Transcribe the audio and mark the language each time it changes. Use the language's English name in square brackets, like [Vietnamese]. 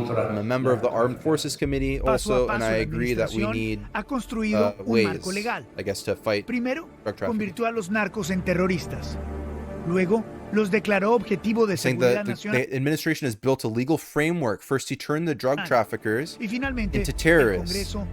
[English] I'm a member of the Armed Forces Committee also, and I agree that we need ways, I guess, to fight drug trafficking. [Spanish] Convirtió a los narcos en terroristas. Luego, los declaró objetivo de seguridad nacional. [English] The administration has built a legal framework. First, he turned the drug traffickers into terrorists.